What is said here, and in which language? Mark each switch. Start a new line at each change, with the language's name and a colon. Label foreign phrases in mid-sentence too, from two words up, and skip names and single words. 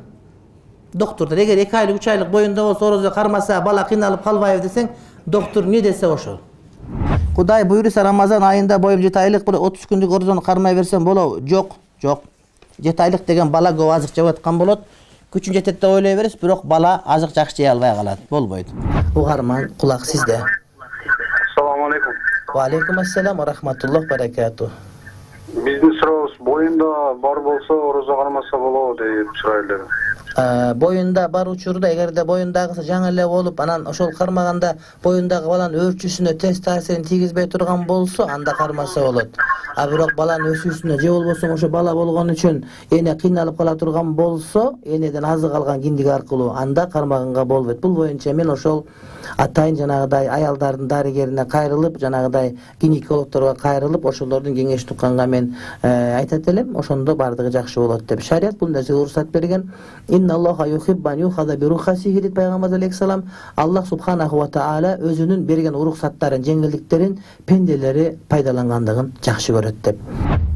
Kyrgyz: Доктурдан эгер 2 айлык, 3 айлык боюнда болсо, орозо кармаса, бала кыйналып калбайбы десең, доктор не десе ошол. Кудай буйруса, Рамазан айында боюм 7 айлык, 30 күндүк орозону кармай берсем болобу? Жок, жок. 7 айлык деген бала көп азык жеп аткан болот. Күчүн жетет деп ойлой бересиз, бирок бала азык жакшы жей албай калат. Болбойт. Угарман, кулак сизде.
Arabic: السلام عليكم. وعليكم السلام ورحمة الله بركاته.
Kyrgyz: Биздин сурообуз, боюнда бар болсо орозо кармаса болобу деп сурайлы. Боюнда бар учурда, эгерде боюндагысы жаңы эле болуп, анан ошол кармаганда боюндагы баланын өөрчүсүнө терс таасирин тийгизбей турган болсо, анда кармаса болот. А бирок баланын өсүүсүнө же болбосо ошо бала болгон үчүн эне кыйналып кала турган болсо, энеден азык алган киндик аркылуу, анда кармаганга болбойт. Бул боюнча мен ошол атайын жанагыдай аялдардын дарыгерине кайрылып, жанагыдай гинекологторго кайрылып, ошолордун кеңешин укканга мен айтат элем, ошондо бардыгы жакшы болот деп. Шарият бул нерсеге уруксат берген.
Arabic: إن الله يحب أن يؤخذ برخصه
Kyrgyz: дейт пайгамбар алейхиссалам.
Arabic: الله سبحانه وتعالى
Kyrgyz: өзүнүн берген уруксаттарын, жеңилдиктерин пенделери пайдалангандыгын жакшы көрөт деп.